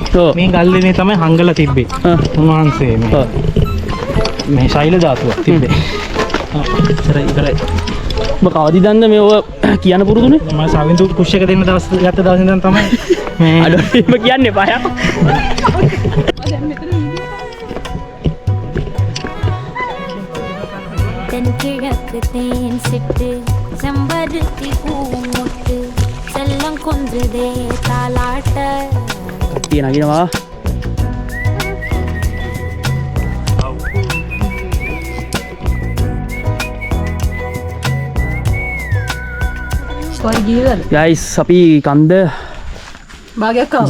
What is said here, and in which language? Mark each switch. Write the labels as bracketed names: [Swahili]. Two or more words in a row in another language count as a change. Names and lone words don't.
[Sinhala] ඔව්. මේ ගල්ලේ තමයි හංගලා තිබ්බේ. උන්වහන්සේ මේ. මේ ශෛල ධාතුව තිබ්බේ. ඉතරයි. ඔබ කවදි දන්න මේ ඔය කියන්න පුරුදුනේ? මම සවින්දු පුෂ් එක දෙන්න දවස් ගත්ත දවස් ඉඳන් තමයි මේ අඩෝ එහෙම කියන්න එපා යා. [Tamil] தென்கிழக்கு தேன் சிட்டு செம்பருத்தி பூமுட்டு செல்லம் கொஞ்சுதே தாலாட்ட [Sinhala] තිය නගිනවා. ගයිස් අපි කන්ද භාගයක් ආවා.